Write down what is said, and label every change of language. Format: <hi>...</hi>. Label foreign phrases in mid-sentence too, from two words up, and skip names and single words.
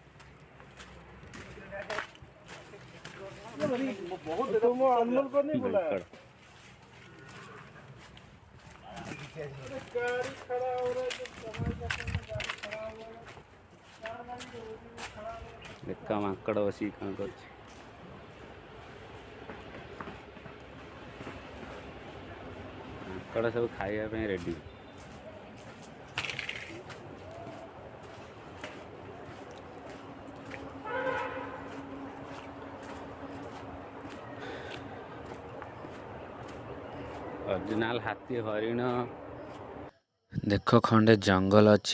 <hi>बहुत अनमोल को नहीं बुलाया। गाड़ी खड़ा हो रहा है,</hi> <or>ଦେଖ ମାଙ୍କଡ଼ ବସିକି କ'ଣ କରୁଛି। ମାଙ୍କଡ଼ ସବୁ ଖାଇବା ପାଇଁ ରେଡ଼ି। ଅରିଜିନାଲ ହାତୀ, ହରିଣ, ଦେଖ ଖଣ୍ଡେ ଜଙ୍ଗଲ ଅଛି।</or>